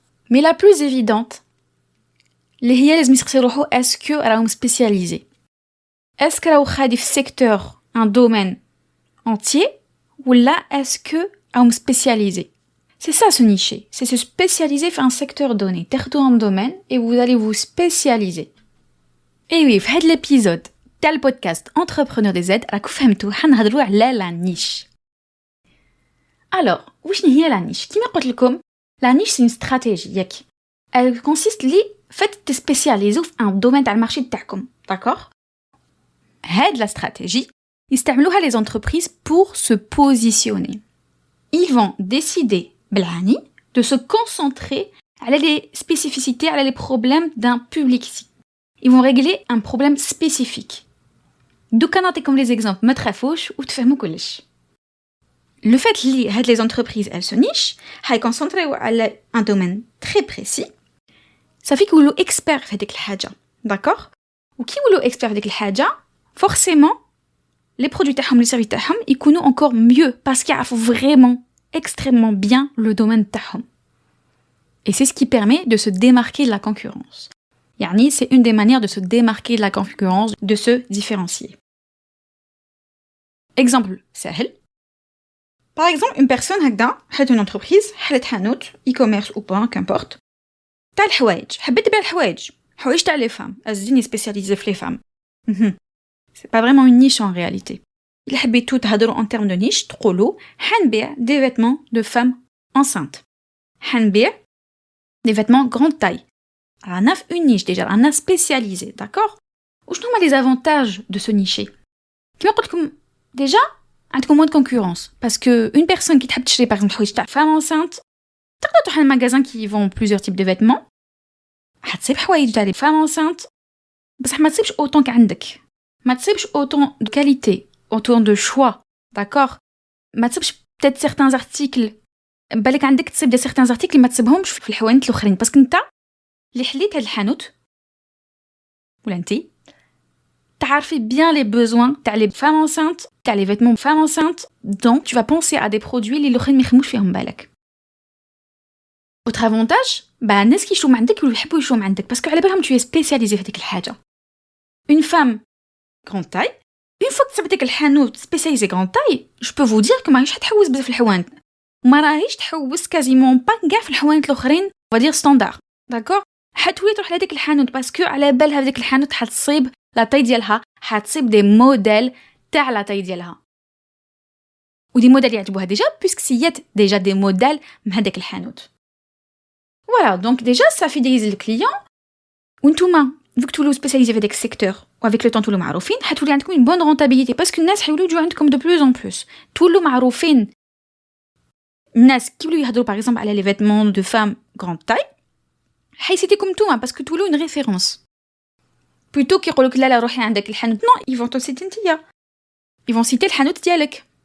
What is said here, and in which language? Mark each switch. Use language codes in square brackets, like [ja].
[fr] Mais la plus évidente, est-ce que [ar] راهم [fr] spécialisés? Est-ce que [ar] راهو خادي في [fr] secteur, un domaine entier, ou là, est-ce que [ar] راهم [fr] spécialisés? C'est ça, se nicher. C'est se spécialiser dans un secteur donné. Terdo un domaine, et vous allez vous spécialiser. Et oui, [ar] في هذا [fr] l'épisode, [ar] تاع البودكاست Entrepreneur des Z, راكو فهمتوا حنهضروا على لا نيش. [fr] Alors, [ar] واش هي لا نيش؟ كيما قلت لكم، لا نيش سي استراتيجي ياك. [fr] Elle consiste [ar] لي فات تسبيسياليزو في ان دومين تاع المارشي تاعكم، داكوغ؟ هاد لا استراتيجي يستعملوها [fr] les entreprises pour se positionner. Ils vont décider [ar] بالعاني [fr] de se concentrer [ar] على [fr] les spécificités, على les problèmes d'un public. Ils vont régler un problème spécifique. [ar] دوكا نعطيكم [fr] les exemples [ar] ما تخافوش وتفهموا كلش. [fr] Le fait que les entreprises elles se nichent, elles concentrent sur un domaine très précis. Ça fait qu'ils sont experts [ar] في هذيك الحاجة, [fr] d'accord? [ar] و كي يولوا [fr] experts في هذيك الحاجة, forcément les produits [ar] تاعهم, [fr] les services تاعهم يكونوا encore mieux parce qu'ils [ar] يعرفوا [fr] vraiment extrêmement bien le domaine تاعهم. Et c'est ce qui permet de se démarquer de la concurrence. Yani, c'est une des manières de se démarquer de la concurrence, de se différencier. Exemple سهل. Par exemple, une personne [ar] هكذا حلت [fr] une entreprise, [ar] حلت حانوت [fr] e-commerce ou pas, qu'importe. [ar] تاع الحوايج, حبيت تبيع الحوايج تاع [fr] les femmes. [ar] أزيني [fr] spécialisée في les femmes. C'est pas vraiment une niche en réalité. Il [ar] حبيتو تهضروا [fr] en termes de niche, [ar] تقولوا حنبيع [fr] des vêtements de femmes enceintes. [ar] حنبيع [fr] des vêtements grande taille. On a une niche déjà, on a spécialisé, d'accord? Où sont les avantages de se nicher? Déjà, on a moins de concurrence. Parce que une personne qui t'a acheté, par exemple, une femme enceinte, tu as un magasin qui vend plusieurs types de vêtements. Tu as des femmes enceintes, mais tu n'as pas autant qu'andek. Tu n'as pas autant de qualité, autant de choix, d'accord? Tu n'as peut-être certains articles. [ar] بالك عندك تصيب [fr] certains articles [ar] اللي ما تصيبهمش في الحوانت الاخرين [fr] parce que [ar] انت اللي حليت هاد الحانوت ولا انتي تعرفي [fr] bien les besoins [ar] تاع [fr] les femmes enceintes [ar] تاع [fr] les vêtements femmes enceintes, donc tu vas penser à des produits [ar] اللي الاخرين ما يخدموش فيهم بالك. [fr] autre avantage, [ar] الناس كي يشوفوا عندك يحبوا يشوفوا عندك [fr] parce que [ar] على بالهم [fr] tu es spécialisé [ar] في هذيك الحاجه. [fr] une femme grande taille, une fois que tu [ar] عندك الحانوت [fr] spécialisé grande taille, je peux vous dire que [ar] ماهيش حتحوس بزاف في الحوانت. وما راهيش تحوس كازيمون با كاع في الحوانت الاخرين ودير ستاندار, داكور؟ حتولي تروح لهذيك الحانوت باسكو على بالها هذيك الحانوت حتصيب لا طاي ديالها, حتصيب دي موديل تاع لا طاي ديالها. ودي موديل يعجبوها ديجا بيسك سيات ديجا دي موديل من هذاك الحانوت. [fr] Voilà, donc déjà ça fidélise le client. [ar] وانتوما [fr] vu que [ar] تولوا spécialisé في داك السيكتور و [fr] avec le temps [ar] تولوا معروفين حتولي عندكم [fr] une bonne rentabilité parce que [ar] الناس حيولوا يجوا عندكم [fr] de plus en plus [ar] تولوا معروفين الناس كي يولوا يهضروا [fr] par exemple [ar] على [fr] les vêtements de femmes grande taille [ar] حيسيتيكم نتوما parce que تولوا [fr] une référence plutôt [ar] كي يقولوا لك لا روحي عندك الحانوت [fr] non ils vont te citer [ar] نتيا [fr] ils vont citer [ar] الحانوت ديالك